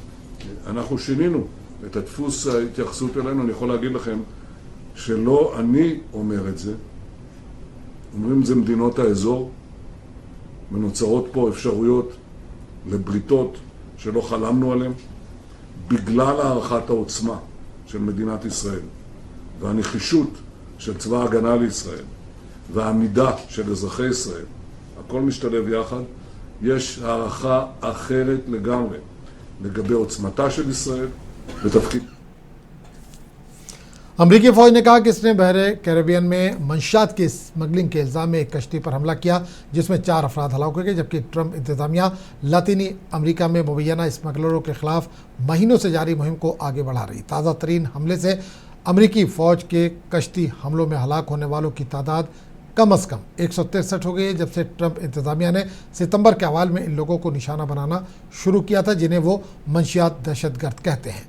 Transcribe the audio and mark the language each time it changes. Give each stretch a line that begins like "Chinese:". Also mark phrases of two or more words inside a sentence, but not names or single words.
Hebrew: אבל אנחנו שינינו את הדפוס ההתייחסות אלינו, אני יכול להגיד לכם שלא אני אומר את זה, אומרים את זה מדינות האזור, ונוצרות פה אפשרויות לבריתות שלא חלמנו עליהן, בגלל הערכת העוצמה של מדינת ישראל והנחישות של צבא ההגנה לישראל והעמידה של אזרחי ישראל, הכל משתלב יחד. יש הערכה אחרת לגמרי לגבי עוצמתה של ישראל ותפקיד.
Urdu: امریکی فوج نے کہا کہ اس نے بحرِ کیریبین میں منشیات کی اسمگلنگ کے الزام میں ایک کشتی پر حملہ کیا جس میں 4 افراد ہلاک ہو گئے، جبکہ ٹرمپ انتظامیہ لاطینی امریکہ میں مبینہ اسمگلروں کے خلاف مہینوں سے جاری مہم کو آگے بڑھا رہی. تازہ ترین حملے سے امریکی فوج کے کشتی حملوں میں ہلاک ہونے والوں کی تعداد کم سے کم 163 ہو گئی ہے، جب سے ٹرمپ انتظامیہ نے ستمبر کے اوائل میں ان لوگوں کو نشانہ بنانا شروع کیا تھا جنہیں وہ منشیات دہشت گرد کہتے ہیں.